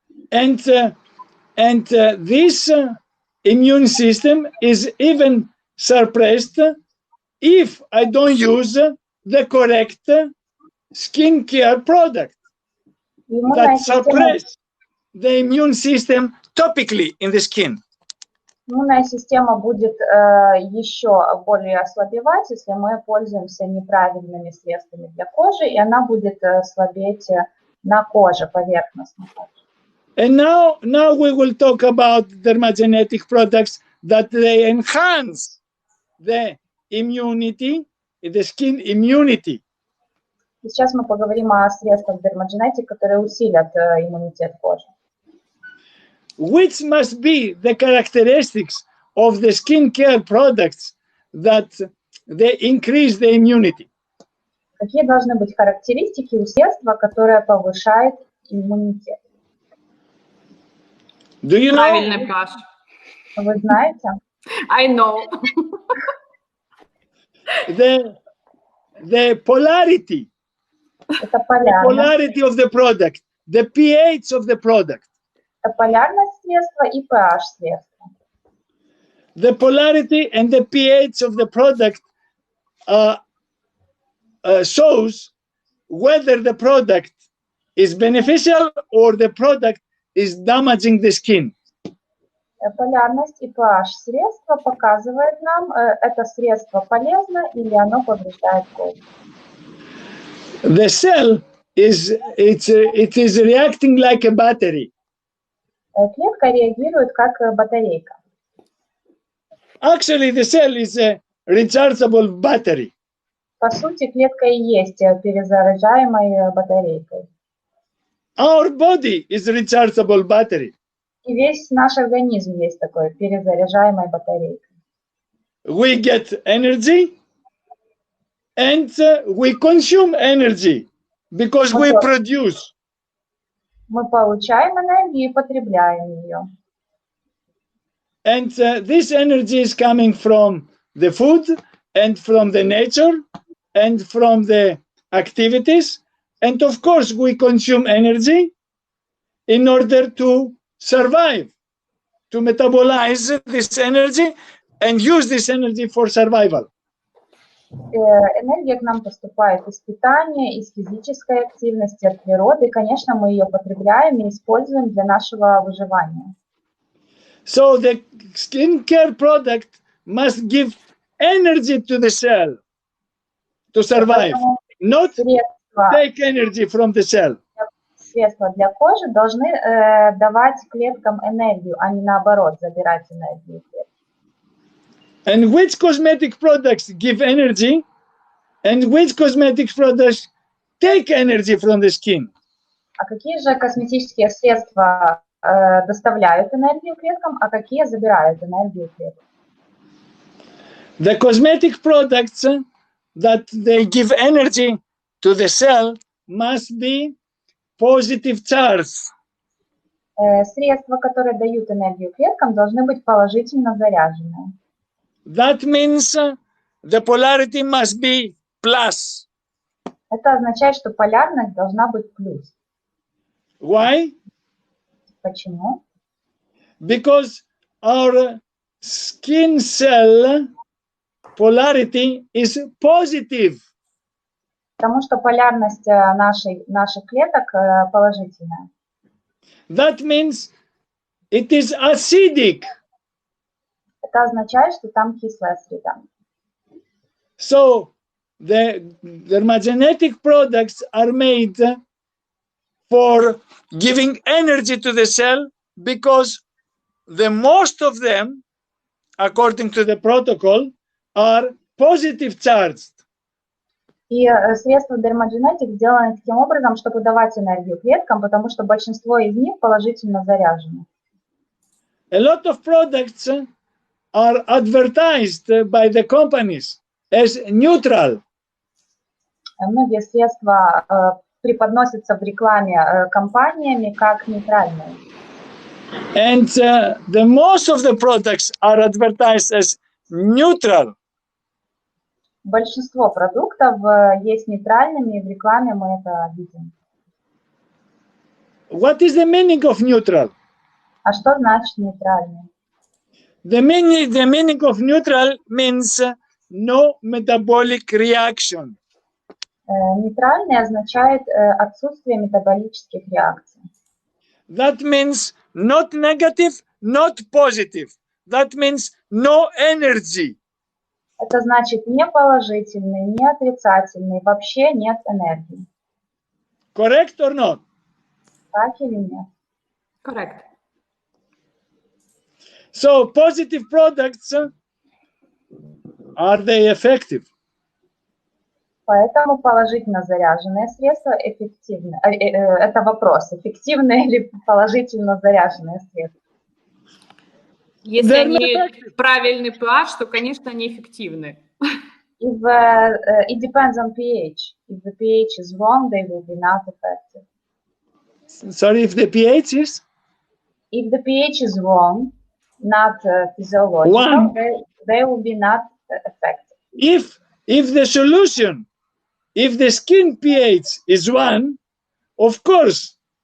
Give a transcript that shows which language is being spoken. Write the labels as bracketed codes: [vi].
[en] And this immune system is even suppressed if I don't use the correct skincare product that suppress the immune system topically in the skin. [ru] Иммунная система будет еще более ослабевать, если мы пользуемся неправильными средствами для кожи, и она будет слабеть на коже поверхностно. [en] And now we will talk about dermagenetic products that they enhance the immunity, the skin immunity. [ru] Сейчас мы поговорим о средствах Dermagenetic, которые усилят иммунитет кожи. [en] Which must be the characteristics of the skincare products that they increase the immunity? [ru] Какие должны быть характеристики у средства, которое повышает иммунитет? [en] Do you know? [ru] Правильный, Паш. Вы знаете? [en] I know. The polarity. [ru] Это [en] The polarity of the product, the pH of the product. [ru] Это полярность средства и pH средства. [en] The polarity and the pH of the product shows whether the product is beneficial or the product is damaging the skin. [ru] Полярность и pH средства показывает нам, это средство полезно или оно повреждает кожу. [en] The cell it is reacting like a battery. [ru] Клетка реагирует как батарейка. [en] Actually, the cell is a rechargeable battery. [ru] По сути, клетка и есть перезаряжаемой батарейкой. [en] Our body is a rechargeable battery. [ru] И весь наш организм есть такой перезаряжаемой батарейкой. [en] We get energy and we consume energy because we produce. [ru] Мы получаем энергию и потребляем ее. [en] And this energy is coming from the food and from the nature and from the activities. And of course, we consume energy in order to survive, to metabolize this energy and use this energy for survival. [ru] Энергия к нам поступает из питания, из физической активности, от природы. Конечно, мы ее потребляем и используем для нашего выживания. [en] So the skincare product must give energy to the cell to survive, not take energy from the cell. [ru] Средства для кожи должны давать клеткам энергию, а не наоборот забирать энергию. [en] And which cosmetic products give energy, and which cosmetic products take energy from the skin? [ru] А какие же косметические средства доставляют энергию клеткам, а какие забирают энергию клеток? [en] The cosmetic products that they give energy to the cell must be positive charged. [ru] Средства, которые дают энергию клеткам, должны быть положительно заряжены. [en] That means the polarity must be plus. [ru] Это означает, что полярность должна быть плюс. [en] Why? [ru] Почему? [en] Because our skin cell polarity is positive. [ru] Потому что полярность наших клеток положительная. [en] That means it is acidic. [ru] Это означает, что там кислая среда. [en] So the Dermagenetic products are made for giving energy to the cell because the most of them, according to the protocol, are positive charged. [ru] И средства Dermagenetic сделаны таким образом, чтобы давать энергию клеткам, потому что большинство из них положительно заряжены. [en] A lot of products are advertised by the companies as neutral. [ru] Многие средства преподносятся в рекламе компаниями как нейтральные. [en] And the most of the products are advertised as neutral. [ru] Большинство продуктов есть нейтральными, и в рекламе мы это видим. [en] What is the meaning of neutral? [ru] А что значит нейтральный? [en] The meaning of neutral means no metabolic reaction. [ru] Нейтральный означает отсутствие метаболических реакций. [en] That means not negative, not positive. That means no energy. [ru] Это значит не положительный, не отрицательный, вообще нет энергии. [en] Correct or not? [ru] Так или нет? [en] Correct. So positive products, are they effective? [ru] Поэтому положительно заряженные средства эффективны. Это вопрос, эффективные или положительно заряженные средства. Если они правильный pH, то, конечно, они эффективны. [en] It depends on pH. If the pH is wrong, they will be not effective. Sorry, if the pH is? If the pH is wrong, not physiological, they will be not effective. If the solution, if the skin pH is 1, of course,